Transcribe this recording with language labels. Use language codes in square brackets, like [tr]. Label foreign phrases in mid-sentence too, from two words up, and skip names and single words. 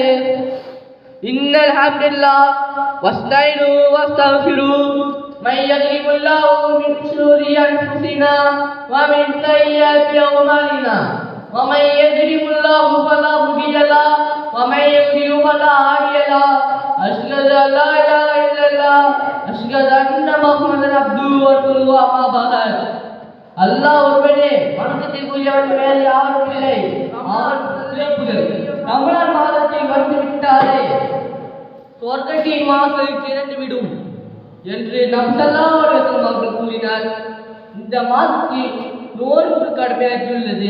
[ar] إن الحمد لله واستعينوا واستغفروا من يهده الله من شرور أنفسنا ومن سيئات أعمالنا ومن يهده الله فلا مضل له ومن يضلل فلا هادي له. أشهد أن لا إله إلا الله أشهد أن محمدا عبده ورسوله. أما بعد [ta] அல்லாஹ் ஒருவனே வணக்கத்திற்குரியவன் வேறு யாரும் இல்லை. அவன் சிறப்புகள் ரமலான் மாதத்தில் வந்து விட்டாலே சொர்க்கத்தின் வாசல் திறந்துவிடும் என்று நபி [ar] صلى الله عليه وسلم [ta] அவர்கள் கூறினார். இந்த மாதத்தில் நோன்பு கடமையாகியுள்ளது.